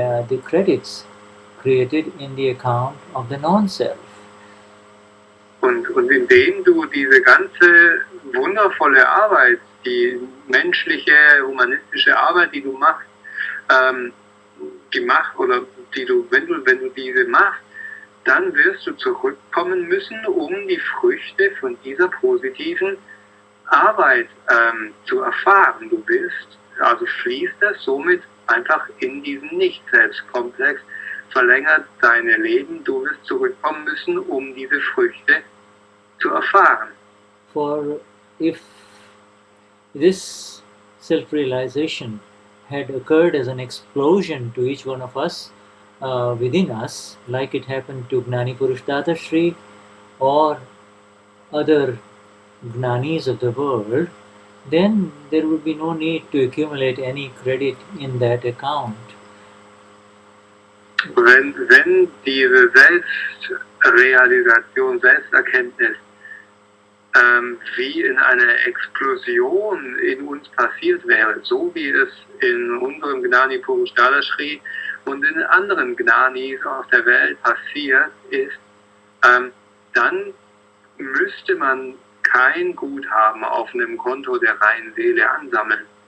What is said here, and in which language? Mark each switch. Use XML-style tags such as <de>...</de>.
<en>The credits created in the account of the non-self.</en> <de>Und indem du diese ganze wundervolle Arbeit, die menschliche, humanistische Arbeit, die du machst, wenn du diese machst, dann wirst du zurückkommen müssen, um die Früchte von dieser positiven Arbeit zu erfahren. Fließt das somit einfach in diesen Nicht-Selbst-Komplex, verlängert deine Leben, du wirst zurückkommen müssen, um diese Früchte zu erfahren.</de> <en>For if this self-realization had occurred as an explosion to each one of us, within us, like it happened to Gnani Purush Dadashri or other Gnanis of the world, then there would be no need to accumulate any credit in that account.</en> <de>Wenn diese Selbstrealisation, Selbsterkenntnis wie in einer Explosion in uns passiert wäre, so wie es in unserem Gnani Purush Dadashri und in anderen Gnanis auf der Welt passiert ist, dann müsste man kein Guthaben auf einem Konto der reinen Seele ansammeln.</de>